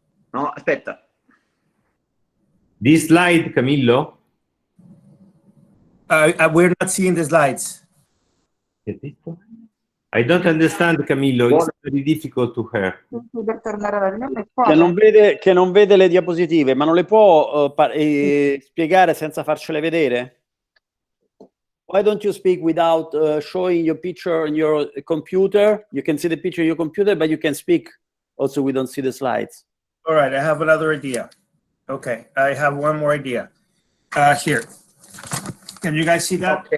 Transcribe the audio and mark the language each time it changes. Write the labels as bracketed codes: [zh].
[it] No, aspetta. [en] This slide, Camillo? We're not seeing the slides. I don't understand, Camillo. It's very difficult to hear. [it] Che non vede le diapositive, ma non le può spiegare senza farcele vedere? [en] Why don't you speak without showing your picture on your computer? You can see the picture on your computer, but you can speak also. We don't see the slides. All right, I have another idea. Okay, I have one more idea. Here. Can you guys see that?